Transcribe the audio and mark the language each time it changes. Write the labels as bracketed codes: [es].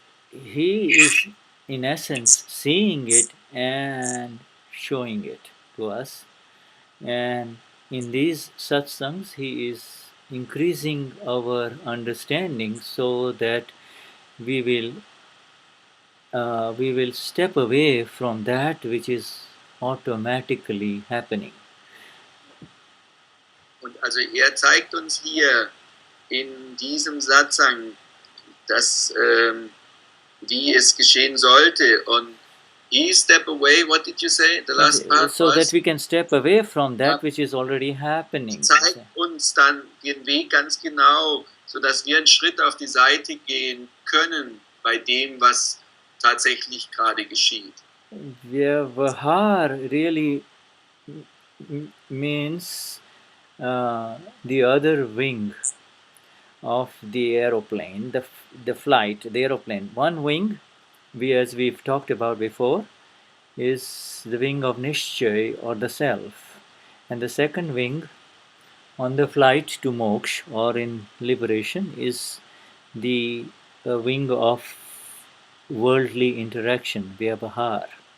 [en] He is in essence seeing it and showing it to us, and in these satsangs he is increasing our understanding so that we will step away from that which is automatically happening. [de] Und also er zeigt uns hier in diesem Satsang, dass wie es geschehen sollte. [en] Und he step away, what did you say? The last part so that we can step away from that which is already happening. [de] Zeigt uns dann den Weg ganz genau, sodass wir einen Schritt auf die Seite gehen können bei dem, was tatsächlich gerade geschieht. [en] Vyavahar really means the other wing of the aeroplane, the flight, the aeroplane. One wing, as we've talked about before, is the wing of Nishchay or the self, and the second wing on the flight to moksha or in liberation is the wing of worldly interaction, Vyavahar.